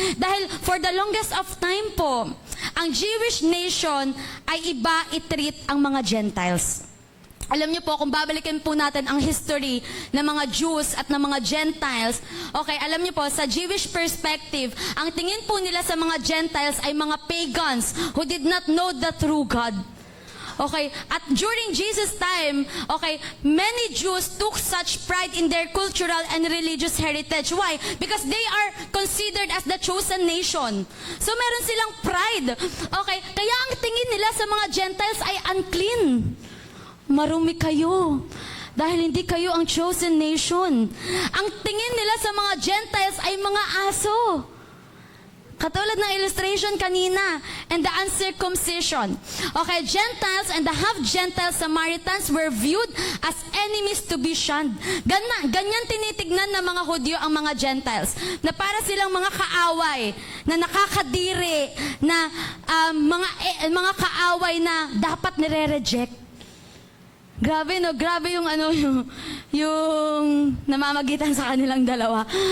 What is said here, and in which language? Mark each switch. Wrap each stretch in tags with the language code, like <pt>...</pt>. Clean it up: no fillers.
<tl>Dahil for the longest of time po, ang Jewish nation ay iba i-treat ang mga Gentiles. Alam niyo po, kung babalikin po natin ang history ng mga Jews at ng mga Gentiles, okay, alam niyo po, sa Jewish perspective, ang tingin po nila sa mga Gentiles ay mga pagans</tl> <en>who did not know the true God. Okay, at during Jesus' time, okay, many Jews took such pride in their cultural and religious heritage. Why? Because they are considered as the chosen nation.</en> <tl>So meron silang pride. Okay, kaya ang tingin nila sa mga Gentiles ay unclean. Marumi kayo. Dahil hindi kayo ang chosen nation. Ang tingin nila sa mga Gentiles ay mga aso. Katulad ng illustration kanina,</tl> <en>and the uncircumcision. Okay, Gentiles and the half-Gentile Samaritans were viewed as enemies to be shunned.</en> <tl>Ganyan tinitignan ng mga Hudyo ang mga Gentiles, na para silang mga kaaway, na nakakadiri, na mga kaaway na dapat nire-reject. Grabe, no? Grabe yung yung namamagitan sa kanilang dalawa.</tl>